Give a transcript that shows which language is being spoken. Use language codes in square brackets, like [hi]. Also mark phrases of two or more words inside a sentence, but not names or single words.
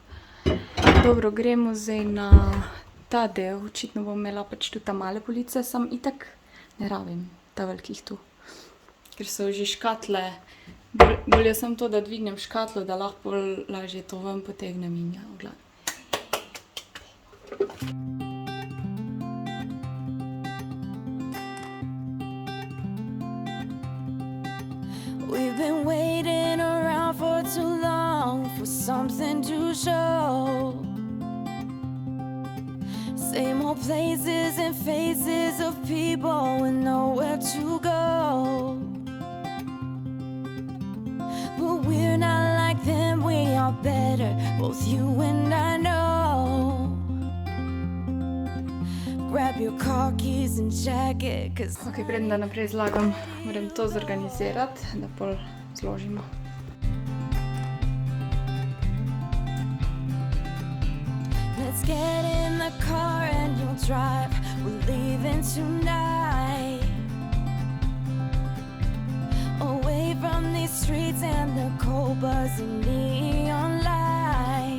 [sl] Dobro, gremo zdaj na ta del, očitno bom imela pač tudi ta male police, sam itak ne rabim ta velikih tu, ker so že škatle. Bolje sem to, da dvignem škatlo, da lahko lažje to ven potegnem in ja, v glavi. [en] We've been waiting around for too long for something to show. Same old places and faces of people with nowhere to go. But we're not like them, we are better, both you and I know. Grab your car keys and jacket, cause [sl] Ok, preden da naprej zlagam, moram to zorganizirati, da pol zložimo. [en] let's get in the car and you'll drive. We're leaving tonight, away from these streets and the cold buzzing neon lights.